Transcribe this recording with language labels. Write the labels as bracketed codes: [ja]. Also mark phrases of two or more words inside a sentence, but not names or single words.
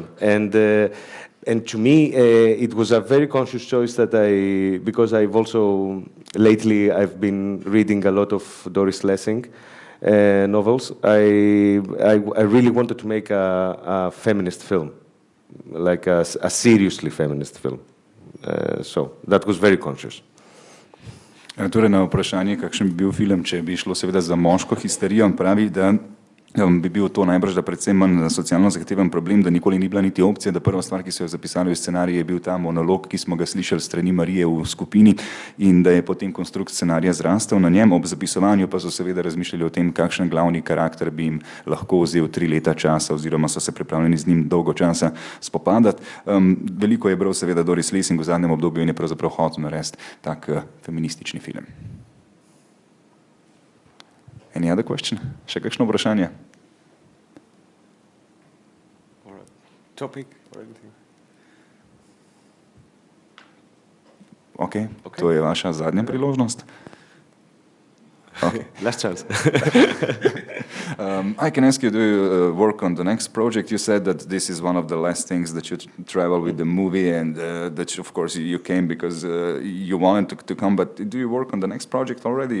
[en] And to me, it was a very conscious choice because I've also lately I've been reading a lot of Doris Lessing novels. I really wanted to make a feminist film, like a seriously feminist film. So that was very conscious. [sl] Torej na vprašanje, kakšen bi bil film, če bi šlo seveda za moško histerijo, pravi, da bi bil to najbrž, da predvsem manj socialno zahteven problem, da nikoli ni bila niti opcija, da prva stvar, ki so jo zapisali v scenarij, je bil ta monolog, ki smo ga slišali strani Marije v skupini in da je potem konstrukt scenarija zrastel na njem, ob zapisovanju pa so seveda razmišljali o tem, kakšen glavni karakter bi jim lahko vzel 3 leta časa oziroma so se pripravljeni z njim dolgo časa spopadati. Veliko je bral seveda Doris Lessing v zadnjem obdobju in je pravzaprav hotel narediti tak feministični film. [en] Any other question? [sl] Še kakšno vprašanje? [en] Topic or anything? Okay. [sl] To je vaša zadnja priložnost. [en] Okay. Last chance. I can ask you, do you work on the next project? You said that this is one of the last things that you travel with the movie and that of course you came because you wanted to come, but do you work on the next project already?